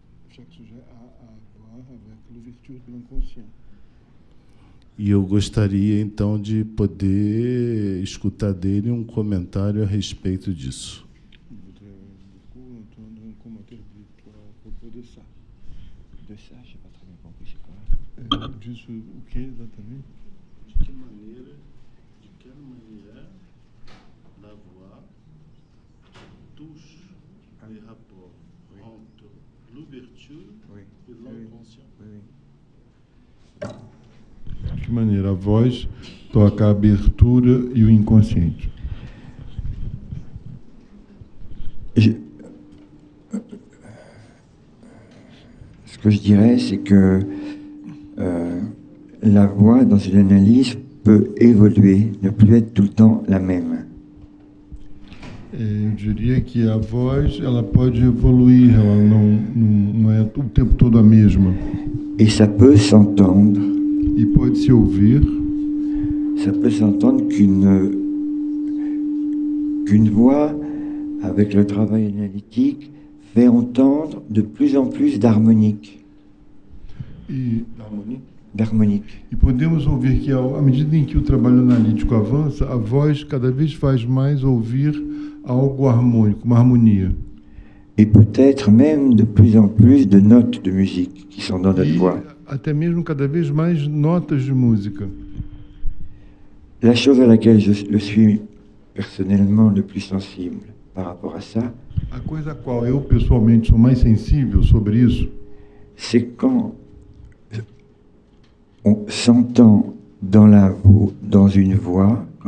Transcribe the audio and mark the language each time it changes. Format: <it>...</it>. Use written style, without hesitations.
<fr>chaque sujet a à voir avec l'ouverture de l'inconscient.</fr> <pt>E eu gostaria, então, de poder escutar dele um comentário a respeito disso.</pt> <fr>Je voudrais beaucoup entendre un commentaire de toi à propos de ça. De ça, je n'ai pas très bien compris, c'est quoi?</fr> <pt>Disso o que exatamente? De que maneira</pt> <fr>la voix touche les rapports entre l'ouverture Oui. et l'inconscient.</fr> <pt>De que maneira a voz toca a abertura e o inconsciente?</pt> <fr>Ce que je dirais, c'est que la voix, dans une analyse, peut évoluer, ne plus être tout le temps la même.</fr> <pt>Eu diria que a voz ela pode evoluir, ela não é o tempo todo a mesma.</pt> <fr>Et ça peut s'entendre.</fr> <pt>E pode se ouvir.</pt> <fr>Ça peut s'entendre qu'une voix, avec le travail analytique, fait entendre de plus en plus d'harmonique. D'harmonique.</fr> <pt>E podemos ouvir que, à medida em que o trabalho analítico avança, a voz cada vez faz mais ouvir algo harmônico, uma harmonia.</pt> <fr>Et peut-être même de plus en plus de notes de musique qui sont dans notre voix.</fr> <pt>Até mesmo cada vez mais notas de música.</pt> <fr>La chose à laquelle je suis personnellement le plus sensible par rapport à ça,</fr> <pt>A coisa a qual eu pessoalmente sou mais sensível sobre isso,</pt> <fr>c'est quand on s'entend dans une voix,</fr>